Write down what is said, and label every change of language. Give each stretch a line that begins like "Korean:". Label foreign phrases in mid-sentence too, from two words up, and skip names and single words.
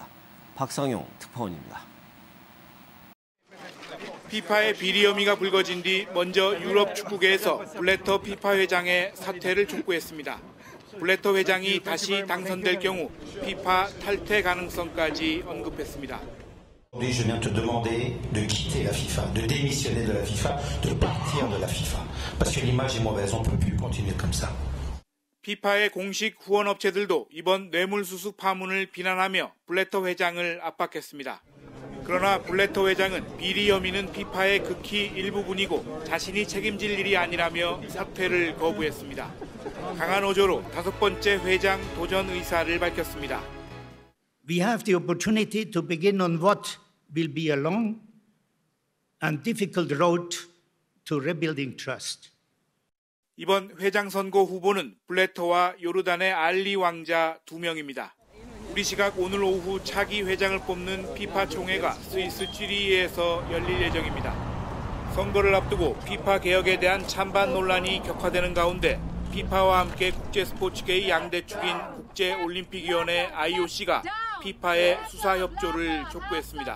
Korean: 박상용 특파원입니다. FIFA의 비리 혐의가 불거진 뒤 먼저 유럽 축구계에서 블래터 FIFA 회장의 사퇴를 촉구했습니다. 블래터 회장이 다시 당선될 경우 FIFA 탈퇴 가능성까지 언급했습니다.
French: Aujourd'hui, je viens te demander de quitter la FIFA, de démissionner de la FIFA, de partir de la FIFA. Parce que l'image est mauvaise, on ne peut plus continuer comme ça.
Korean: FIFA의 공식 후원업체들도 이번 뇌물수수 파문을 비난하며 블래터 회장을 압박했습니다. 그러나 블래터 회장은 비리 혐의는 FIFA의 극히 일부분이고 자신이 책임질 일이 아니라며 사퇴를 거부했습니다. 강한 어조로 5번째 회장 도전 의사를 밝혔습니다.
English: We have the opportunity to begin on what will be a long and difficult road to rebuilding trust.
Korean: 이번 회장 선거 후보는 블래터와 요르단의 알리 왕자 2명입니다. 우리 시각 오늘 오후 차기 회장을 뽑는 FIFA 총회가 스위스 쥐리히에서 열릴 예정입니다. 선거를 앞두고 FIFA 개혁에 대한 찬반 논란이 격화되는 가운데 FIFA와 함께 국제 스포츠계의 양대 축인 국제올림픽위원회 IOC가 FIFA의 수사 협조를 촉구했습니다.